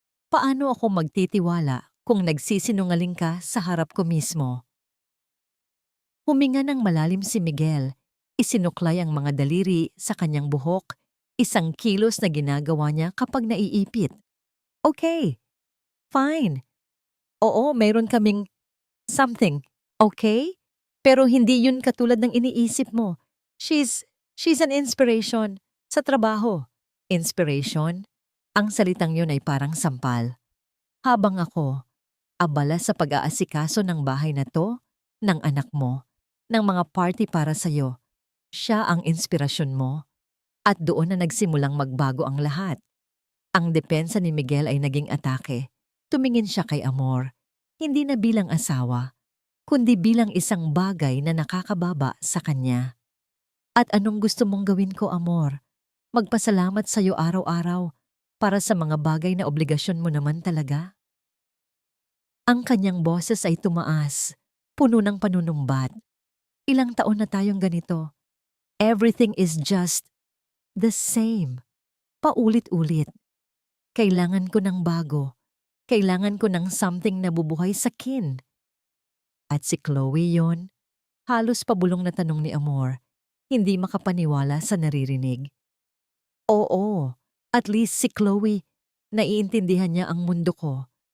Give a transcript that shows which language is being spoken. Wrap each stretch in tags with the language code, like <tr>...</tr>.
<tl>Paano ako magtitiwala kung nagsisinungaling ka sa harap ko mismo? Huminga ng malalim si Miguel. Isinuklay ang mga daliri sa kanyang buhok, isang kilos na ginagawa niya kapag naiipit.</tl> <en>Okay, fine.</en> <tl>Oo, mayroon kaming something, okay? Pero hindi yun katulad ng iniisip mo.</tl> <en>She's an inspiration</en> <tl>sa trabaho. Inspiration? Ang salitang yun ay parang sampal. Habang ako, abala sa pag-aasikaso ng bahay na to, ng anak mo, ng mga party para sa'yo, siya ang inspirasyon mo. At doon na nagsimulang magbago ang lahat. Ang depensa ni Miguel ay naging atake. Tumingin siya kay Amor, hindi na bilang asawa, kundi bilang isang bagay na nakakababa sa kanya. At anong gusto mong gawin ko, Amor? Magpasalamat sa'yo araw-araw para sa mga bagay na obligasyon mo naman talaga? Ang kanyang boses ay tumaas, puno ng panunumbat. Ilang taon na tayong ganito.</tl> <en>Everything is just the same.</en> <tl>Paulit-ulit. Kailangan ko ng bago. Kailangan ko ng something na bubuhay sa kin. At si Chloe yon, halos pabulong na tanong ni Amor, hindi makapaniwala sa naririnig. Oo, at least si Chloe, naiintindihan niya ang mundo ko.</tl>